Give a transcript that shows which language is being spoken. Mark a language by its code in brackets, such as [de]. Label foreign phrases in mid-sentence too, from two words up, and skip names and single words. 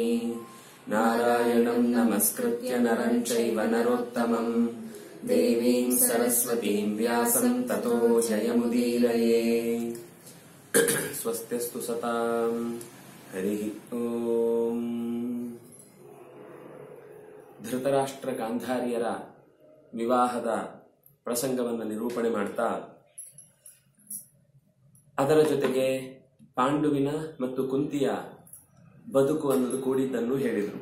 [sa] नारायणं नमस्कृत्य नरं चैव नरोत्तमम् देवीं सरस्वतीं व्यासं ततो जयमुदीरये। स्वस्त्यस्तु सतां हरिः ओम्। [kn] ಧೃತರಾಷ್ಟ್ರ ಗಾಂಧಾರಿಯರ ವಿವಾಹದ ಪ್ರಸಂಗವನ್ನು ನಿರೂಪಣೆ ಮಾಡ್ತಾ ಅದರ ಜೊತೆಗೆ ಪಾಂಡುವಿನ ಮತ್ತು ಕುಂತಿಯ ಬದುಕು ಅನ್ನೋದು ಕೂಡಿದ್ದನ್ನು ಹೇಳಿದರು.